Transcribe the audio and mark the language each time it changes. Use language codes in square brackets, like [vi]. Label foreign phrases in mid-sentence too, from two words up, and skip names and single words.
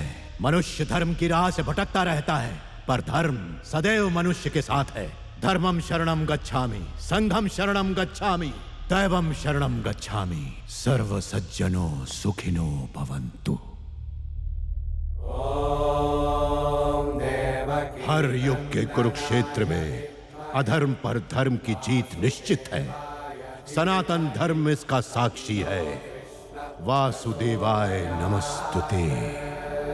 [hi] मनुष्य धर्म की राह से भटकता रहता है, पर धर्म सदैव मनुष्य के साथ है। [pi] धर्मम शरणम गच्छामि, संघम शरणम गच्छामि, दैवम शरणम गच्छामि, [sa] सर्व सज्जनो सुखिनो भवन्तु। [hi] हर युग के कुरुक्षेत्र में अधर्म पर धर्म की जीत निश्चित है। सनातन धर्म इसका साक्षी है। [sa] वासुदेवाय नमस्तुते।